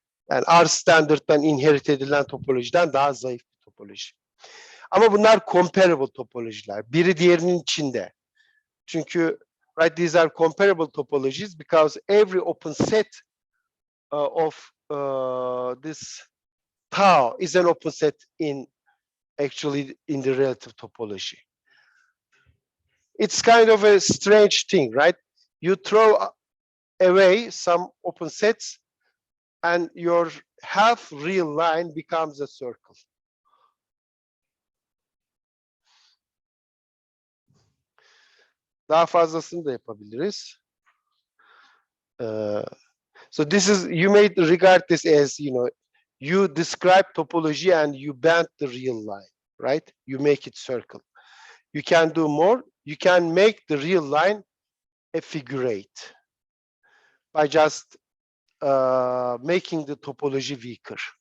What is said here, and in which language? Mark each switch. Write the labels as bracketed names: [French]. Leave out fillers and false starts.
[Turkish] Yani R standard'dan inherit edilen topolojiden daha zayıf bir topoloji. Ama bunlar comparable topolojiler. Biri diğerinin içinde. Çünkü [English] right, these are comparable topologies because every open set of this tau is an open set actually in the relative topology. It's kind of a strange thing, right? You throw away some open sets and your half real line becomes a circle. [Turkish] Daha fazlasını da yapabiliriz. [English] So this is, you may regard this as, you describe topology and you bend the real line, right? You make it circle. You can do more. You can make the real line a figure eight by just making the topology weaker.